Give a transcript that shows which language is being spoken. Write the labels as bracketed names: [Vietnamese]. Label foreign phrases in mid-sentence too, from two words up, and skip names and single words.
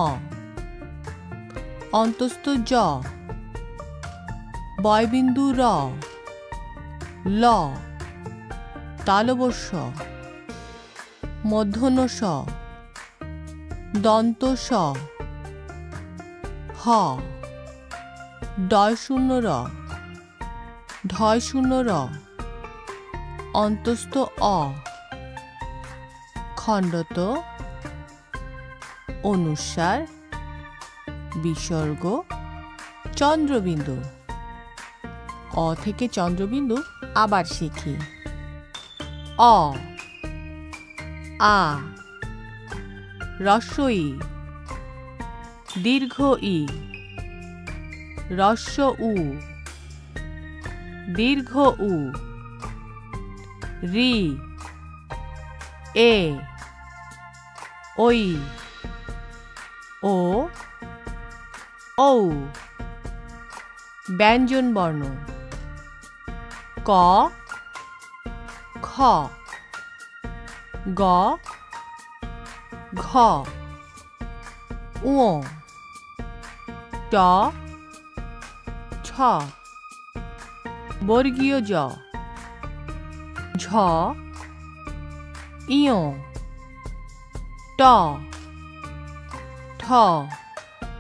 [Bangla] অন্তস্থ জ, বয়বিন্দু র, ল, তালবস্য, মূর্ধন্য ষ, দন্ত স, হ, ডয় শূন্য র, ঢয় শূন্য র, অন্তস্থ অ, খণ্ডত, অনুস্বার, বিসর্গ, চন্দ্রবিন্দু। অ থেকে চন্দ্রবিন্দু আবার শিখি। অ, আ, হ্রস্ব ই, দীর্ঘ ই, হ্রস্ব উ, দীর্ঘ উ, রি, এ, ওই, ও, ঔ। ব্যঞ্জনবর্ণ। ক, খ, গ, ঘ, ঙ, ট, ছ, বর্গীয় জ, ঝ, ইয়, ট, ঠ,